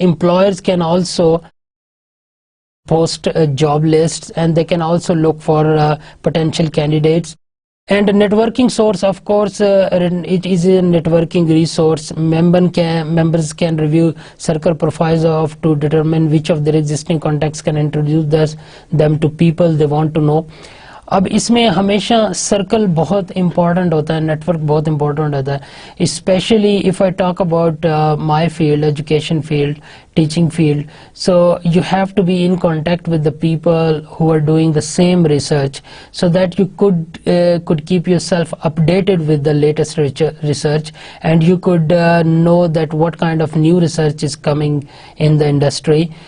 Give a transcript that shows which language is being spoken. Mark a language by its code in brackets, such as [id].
[en] Employers can also post job lists, and they can also look for potential candidates. And a networking source, of course, it is a networking resource. Members can review circle profiles to determine which of their existing contacts can introduce them to people they want to know. [ur] اب اس میں ہمیشہ circle بہت important ہوتا ہے، net work بہت important ہوتا ہے، especially [en] if I talk about my field, [ur] education field, [en] teaching field. So you have to be in contact with the people who are doing the same research, so that you could keep yourself updated with the latest research, and you could know that what kind of new research is coming in the industry.